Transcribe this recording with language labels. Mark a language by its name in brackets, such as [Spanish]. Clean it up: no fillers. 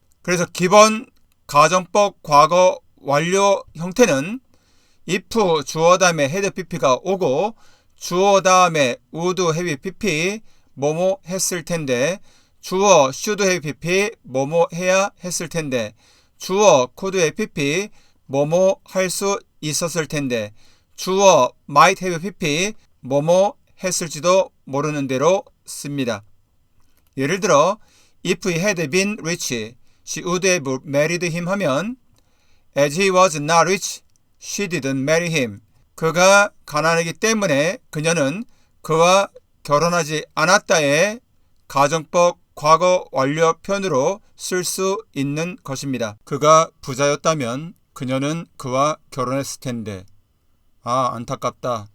[Korean] 그래서 기본 가정법 과거 완료 형태는 if 주어 다음에 had pp가 오고 주어 다음에 would have pp 뭐뭐 했을 텐데 주어 should have pp 뭐뭐 해야 했을 텐데 주어 could have pp 뭐뭐 할 수 있었을 텐데 주어 might have pp 뭐뭐 했을지도 모르는 대로 씁니다. 예를 들어 [English] if he had been rich, she would have married him [Korean] 하면 [English] as he was not rich, she didn't marry him. [Korean] 그가 가난하기 때문에 그녀는 그와 결혼하지 않았다의 가정법 과거 완료 표현으로 쓸 수 있는 것입니다. 그가 부자였다면 그녀는 그와 결혼했을 텐데 안타깝다.